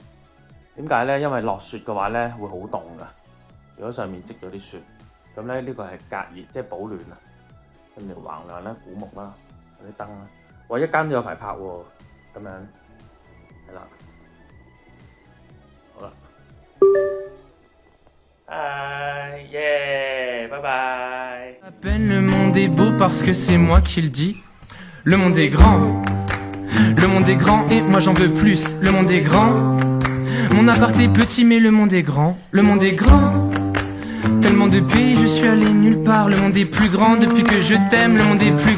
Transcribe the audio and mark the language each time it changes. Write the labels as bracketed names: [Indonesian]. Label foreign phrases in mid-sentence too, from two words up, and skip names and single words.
[Cantonese] 點解咧？因為落雪嘅話咧會好凍㗎，如果上面積咗啲雪，咁咧呢個係隔熱，即係保暖啊。跟住橫梁啦、古木啦、嗰啲燈啦，哇！一間都有排拍喎，咁樣係啦，好啦。拜拜。 [French] À peine le monde est beau parce que c'est moi qui le dis. Le monde est grand. monde est grand et moi j'en veux plus. Le monde est grand. Mon appart est petit mais le monde est grand. Le monde est grand. Tellement de pays, je suis allé nulle part. Le monde est plus grand depuis que je t'aime.